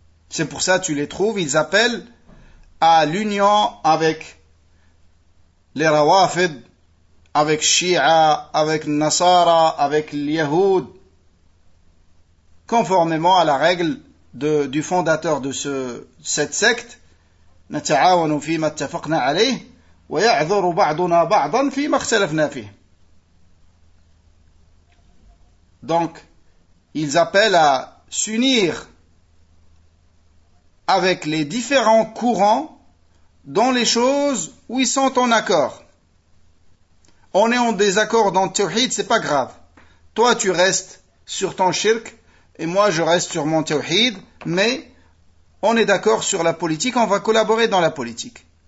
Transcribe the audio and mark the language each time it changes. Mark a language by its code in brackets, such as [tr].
[fr] C'est pour ça que tu les trouves, ils appellent à l'union avec les Rawafid, avec Shia, avec Nasara, avec Yahoud, conformément à la règle de, du fondateur de ce, cette secte. [ar] نتعاون فيما اتفقنا عليه ويعذر بعضنا بعضا فيما اختلفنا فيه. [fr] Donc, ils appellent à s'unir avec les différents courants dans les choses où ils sont en accord. On est en désaccord dans le tawhid, c'est pas grave. Toi, tu restes sur ton shirk et moi, je reste sur mon tawhid, mais on est d'accord sur la politique, on va collaborer dans la politique.